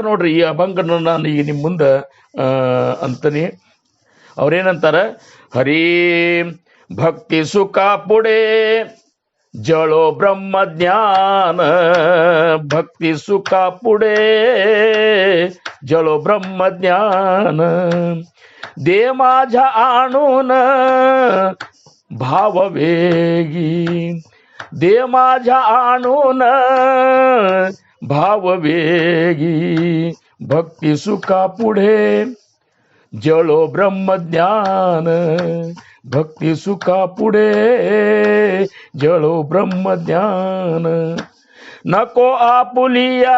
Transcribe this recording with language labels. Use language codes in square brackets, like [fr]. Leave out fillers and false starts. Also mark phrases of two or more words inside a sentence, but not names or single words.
[kn] ನೋಡ್ರಿ ಈ ಅಭಂಗನ ನಾನು ಈಗ ನಿಮ್ಮ ಮುಂದೆ ಅಂತೀನಿ. [mr] ಅವ್ರೇನಂತಾರ, हरी भक्ती सुखा पुढे जळो ब्रह्म ज्ञान, भक्ती सुखा पुढे जळो ब्रह्म ज्ञान, दे माझ्या आणून भाववेगी, दे माझ्या आणून भाववेगी, भक्ती सुखा पुढे जळो ब्रह्मज्ञान, भक्ती सुखा पुढे जळो ब्रह्मज्ञान, नको आपुलिया